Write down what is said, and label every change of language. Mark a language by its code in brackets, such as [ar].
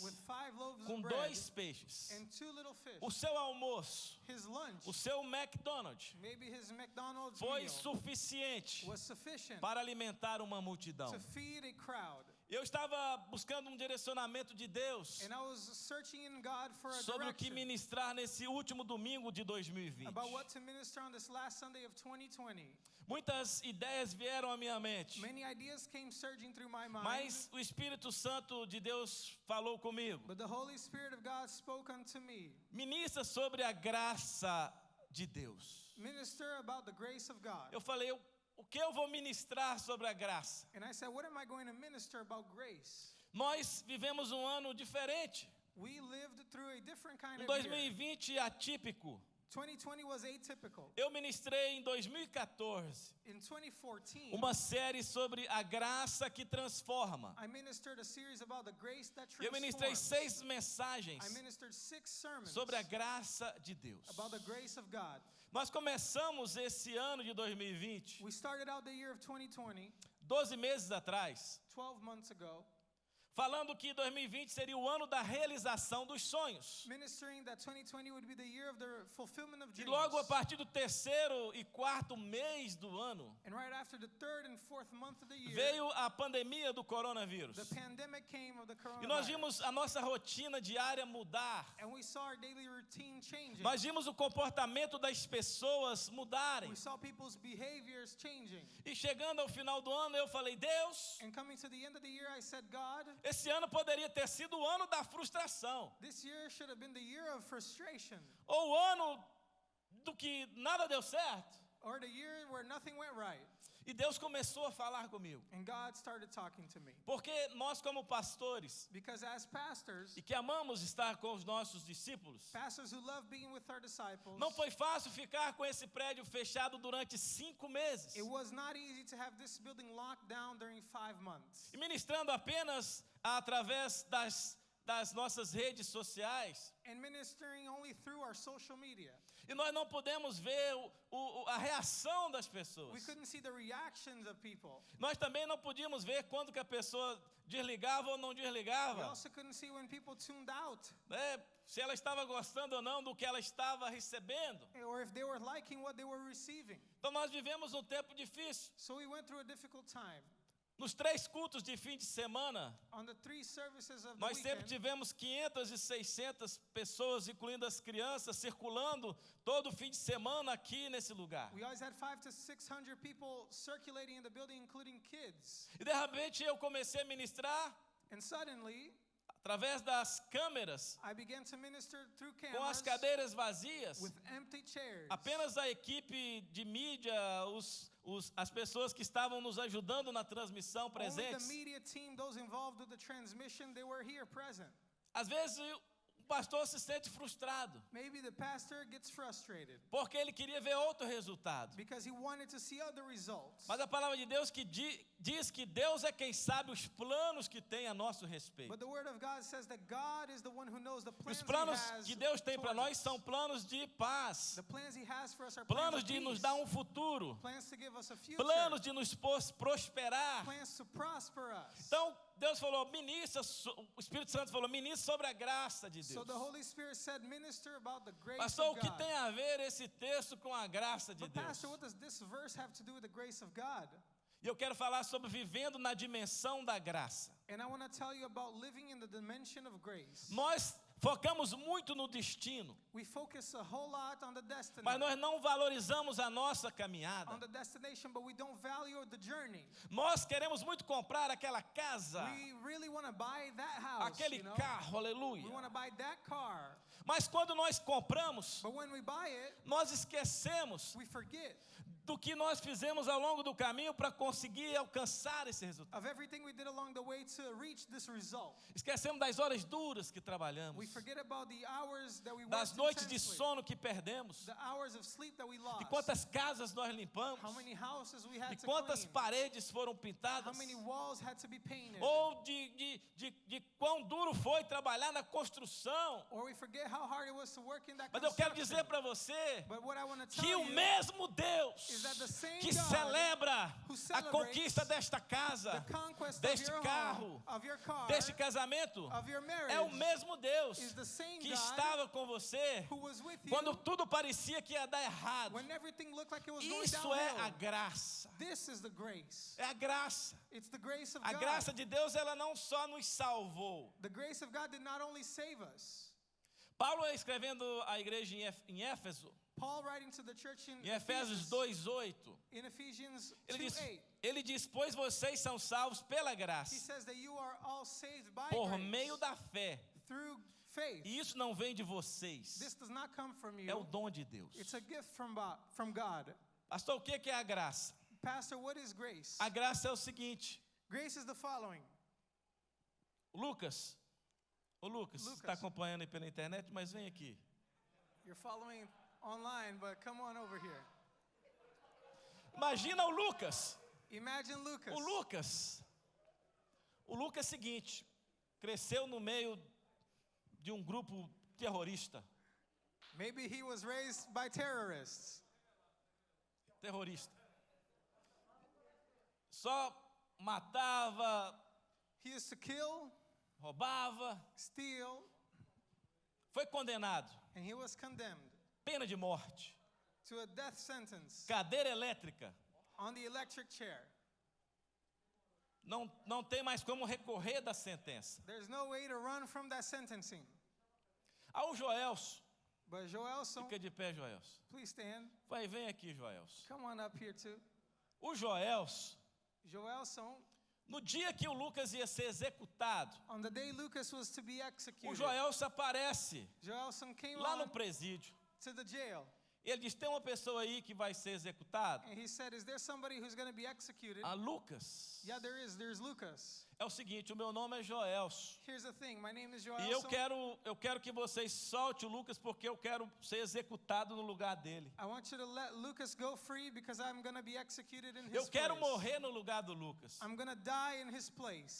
[en] with 5 loaves [pt] com [en] of bread [pt] 2 peixes, [en] and 2 little fish. [pt] o seu almoço, [en] His lunch, [pt] o seu McDonald's, [en] maybe his McDonald's [pt] foi [en] meal, [pt] suficiente [en] was sufficient [pt] para alimentar uma multidão. [en] to feed a crowd. [pt] Eu estava buscando um direcionamento de Deus [en] And I was searching in God for a [pt] sobre o que [en] direction [pt] ministrar nesse último domingo de 2020. [en] about what to minister on this last Sunday of 2020. [pt] Muitas ideias vieram à minha mente, [en] Many ideas came surging through my mind, [pt] mas o Espírito Santo de Deus falou comigo. [en] but the Holy Spirit of God spoke unto me. [pt] Ministra sobre a graça de Deus. [en] Minister about the grace of God. [pt] Eu falei, o que eu vou ministrar sobre a graça? [en] And I said, what am I going to minister about grace? [pt] Nós vivemos um ano diferente, [en] We lived through a different kind [pt] um [en] of year. [pt] 2020 atípico. [en] 2020 was atypical. [pt] Eu ministrei em 2014 [en] In 2014, [pt] uma série sobre a graça que transforma. [en] I ministered a series about the grace that [pt] Eu ministrei [en] transforms. [pt] 6 mensagens [en] I ministered 6 sermons [pt] sobre a graça de Deus. [en] about the grace of God. [pt] Nós começamos esse ano de 2020, [en] We started out the year of 2020, [pt] 12 meses atrás, [en] 12 months ago, [pt] falando que 2020 seria o ano da realização dos sonhos. [en] ministering that 2020 would be the year of the fulfillment of [pt] E [en] dreams. [pt] logo a partir do 3º e 4º mês do ano, [en] And right after the 3rd and 4th month of the year, [pt] veio a pandemia do coronavírus. [en] the pandemic came of the [pt] E nós [en] coronavirus. [pt] vimos a nossa rotina diária mudar. [en] And we saw our daily routine changing. [pt] Nós vimos o comportamento das pessoas mudarem. [en] We saw people's behaviors changing. [pt] E chegando ao final do ano, eu falei, Deus, [en] And coming to the end of the year, I said, God, [pt] esse ano poderia ter sido o ano da frustração. [en] this year should have been the year of frustration, [pt] Ou o ano do que nada deu certo. [en] or the year where nothing went right. [pt] E Deus começou a falar comigo. [en] And God started talking to me. [pt] Porque nós como pastores, [en] Because as pastors, [pt] e que amamos estar com os nossos discípulos, [en] pastors who love being with our disciples, [pt] não foi fácil ficar com esse prédio fechado durante 5 meses. [en] it was not easy to have this building locked down during 5 months. [pt] E ministrando apenas através das nossas redes sociais. [en] And ministering only through our social media. [pt] E nós não podemos ver a reação das pessoas. [en] We couldn't see the reactions of people. [pt] Nós também não podíamos ver quando que a pessoa desligava ou não [en] We [pt] desligava, [en] also couldn't see when people tuned out, [pt] né? Se ela estava gostando ou não do que ela estava recebendo. [en] or if they were liking what they were receiving. [pt] Então nós vivemos um tempo difícil. [en] So we went through a difficult time. [pt] Nos 3 cultos de fim de semana, [en] On the 3 services of the [pt] nós sempre [en] weekend, [pt] tivemos 500 e 600 pessoas, incluindo as crianças, circulando todo fim de semana aqui nesse lugar. [en] we always had 500 to 600 people circulating in the building, including kids. [pt] E de repente eu comecei a ministrar [en] And suddenly, [pt] através das câmeras, [en] I began to minister through [pt] com as [en] cameras [pt] cadeiras vazias. [en] with empty chairs. [pt] Apenas a equipe de mídia, as pessoas que estavam nos ajudando na transmissão [en] Only the [pt] presentes. [en] media team, those involved with the transmission, they were here present. [pt] Às vezes o pastor se sente frustrado, [en] Maybe the pastor gets frustrated [pt] porque ele queria ver outro resultado. [en] because he wanted to see other results. [pt] Mas a palavra de Deus que diz que Deus é quem sabe os planos que tem a nosso respeito. [en] But the word of God says that God is the one who knows the [pt] E os planos [en] he has [pt] que Deus tem para [en] toward [pt] nós [en] us. [pt] são planos de paz, [en] The plans he has for us are [pt] planos [en] plans of [pt] de nos [en] peace, [pt] dar um futuro, [en] plans to give us a future, [pt] planos de nos prosperar. [en] plans to prosper us. [pt] Então Deus falou, o Espírito Santo falou, ministra sobre a graça de [en] So [pt] Deus. [en] the Holy Spirit said, minister about the grace [pt] Pastor, o [en] of [pt] que [en] God. [pt] tem a ver esse texto com a graça de [en] But [pt] Deus? [en] pastor, what does this verse have to do with the grace of God? [pt] E eu quero falar sobre vivendo na dimensão da graça. [en] And I want to tell you about living in the dimension of grace. [pt] Nós focamos muito no destino, [en] We focus a whole lot on the destiny, [pt] mas nós não valorizamos a nossa caminhada. [en] on the destination, but we don't value the journey. [pt] Nós queremos muito comprar aquela casa, [en] We really want to buy that house, [pt] aquele [en] you know? [pt] carro, aleluia. [en] We want to buy that car. [pt] Mas quando nós compramos, [en] But when we buy it, [pt] nós esquecemos [en] we forget [pt] do que nós fizemos ao longo do caminho para conseguir alcançar esse resultado. [en] of everything we did along the way to reach this result. [pt] Esquecemos das horas duras que [en] We [pt] trabalhamos, [en] forget about the hours that we [pt] das [en] worked [pt] noites de [en] intensely, [pt] sono que perdemos, [en] the hours of sleep that we lost, [pt] de quantas casas nós limpamos, [en] how many houses we had [pt] de [en] to [pt] quantas [en] clean, [pt] paredes foram [en] how [pt] pintadas, [en] many walls had to be painted, [pt] ou de quão duro foi trabalhar na construção. [en] or we forget how hard it was to work in that [pt] Mas eu quero [en] construction. [pt] dizer para você [en] But what I want to [pt] que [en] tell [pt] o [en] you [pt] mesmo Deus [en] is that the same [pt] que [en] God [pt] celebra [en] who [pt] a [en] celebrates [pt] conquista desta casa, [en] the conquest [pt] deste [en] of your [pt] carro, [en] home, of your car, [pt] deste casamento, [en] of your marriage, [pt] é o mesmo Deus [en] is the same [pt] que [en] God [pt] estava com você [en] who was with you [pt] quando tudo parecia que ia dar errado. [en] when everything looked like it was going [pt] Isso é a [en] downhill. [pt] graça. [en] This is the grace. [pt] É a graça. [en] It's the grace of [pt] A [en] God. [pt] graça de Deus, ela não só nos salvou. [en] The grace of God did not only save us. [pt] Paulo, escrevendo à igreja em Éfeso, [en] Paul writing to the church [pt] em Efésios 2:8, [en] in Ephesians [pt] ele [en] 2:8, [pt] diz, pois vocês são salvos pela [en] he [pt] graça, [en] says that you are all saved by [pt] por [en] grace [pt] meio da fé. [en] through faith. [pt] E isso não vem de vocês, [en] This does not come from [pt] é o [en] you. [pt] dom de Deus. [en] It's a gift from God. [pt] Pastor, o que é a graça? [en] Pastor, what is grace? [pt] A graça é o seguinte, [en] Grace is the following. [pt] Lucas, [en] Lucas. [pt] está acompanhando aí pela internet, mas vem aqui. [en] You're following online, but come on over here. [pt] Imagina o Lucas. [en] Imagine Lucas. [pt] O Lucas é o seguinte, cresceu no meio de um grupo terrorista. [en] Maybe he was raised by terrorists. [pt] Só matava, [en] He used to kill, [pt] roubava, [en] steal, [pt] foi condenado, [en] and he was condemned [pt] pena de morte, [en] to a death sentence [pt] cadeira elétrica, [en] on the electric chair. [pt] não tem mais como recorrer da sentença. [en] There's no way to run from that sentencing. [pt] Ao Joelson, [en] But Joelson, [pt] fica de pé, Joelson. [en] please stand. [pt] Vem aqui, Joelson. [en] Come on up here too. [pt] O Joelson, [en] Joelson, [pt] no dia que o Lucas ia ser executado, [en] on the day Lucas was to be [pt] o [en] executed, [pt] Joelson aparece [en] Joelson came [pt] lá no [en] on [pt] presídio. [en] to the jail. [pt] Ele diz, tem uma pessoa aí que vai ser executada. [en] And he said, is there somebody who's going to be executed? [pt] A Lucas. [en] Yeah, there is. There's Lucas. [pt] É o seguinte, o meu nome é Joelson. [en] Here's the thing. My name is [pt] E eu [en] Joelson. [pt] quero que vocês soltem o Lucas porque eu quero ser executado no lugar dele. [en] I want you to let Lucas go free because I'm going to be executed in his [pt] Eu quero [en] place. [pt] morrer no lugar do Lucas. [en] I'm going to die in his place.